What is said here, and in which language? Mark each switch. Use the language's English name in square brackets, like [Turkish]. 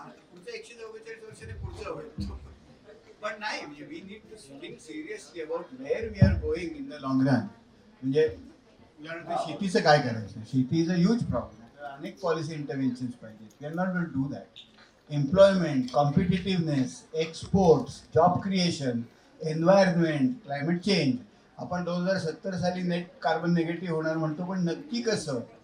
[Marathi] पुढच्या 144 वर्षाने पुढचं होईल. पण नाही, म्हणजे [English] We need to think seriously about where we are going in the long run. [Marathi] म्हणजे उदाहरणार्थ शेतीचं काय करायचं? शेती [English] Is a huge problem. [Marathi] अनेक पॉलिसी इंटरव्हेन्शन्स पाहिजेत. [English] We are not going to do that. Employment, competitiveness, exports, job creation, environment, climate change. [Marathi] आपण 2070 साली नेट कार्बन निगेटिव्ह होणार म्हणतो, पण नक्की कसं?